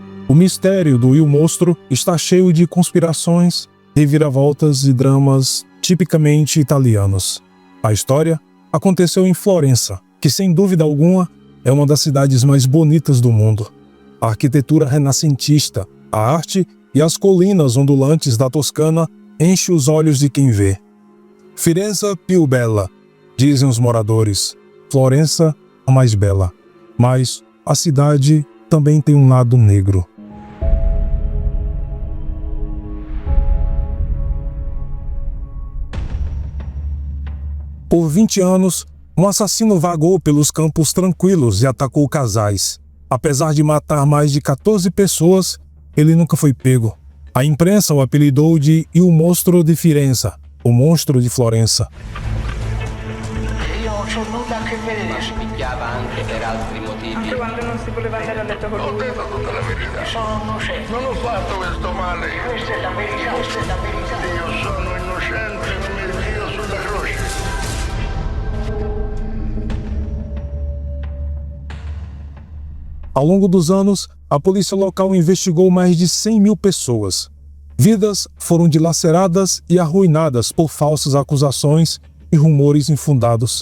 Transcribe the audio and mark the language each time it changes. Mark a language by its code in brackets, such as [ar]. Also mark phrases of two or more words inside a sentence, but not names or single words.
[pt] O mistério do Il Mostro está cheio de conspirações, reviravoltas e dramas tipicamente italianos. A história aconteceu em Florença, que sem dúvida alguma é uma das cidades mais bonitas do mundo. A arquitetura renascentista, a arte e as colinas ondulantes da Toscana enchem os olhos de quem vê. [it] Firenze più bella, [pt] dizem os moradores. Florença a mais bela. Mas a cidade também tem um lado negro. Por 20 anos, um assassino vagou pelos campos tranquilos e atacou casais. Apesar de matar mais de 14 pessoas, ele nunca foi pego. A imprensa o apelidou de Il Mostro di Firenze, o monstro de Florença. [it] Io non c'ho nulla a che vedere. Si picchiava anche per altri motivi. Anche quando non si voleva andare a letto con Ho lui. detto tutta la verità. Sono innocente. Non ho fatto questo male. Questa è la verità, questa è la verità. Io sono innocente come Dio sulla croce. [pt] Ao longo dos anos, a polícia local investigou mais de 100 mil pessoas. Vidas foram dilaceradas e arruinadas por falsas acusações e rumores infundados.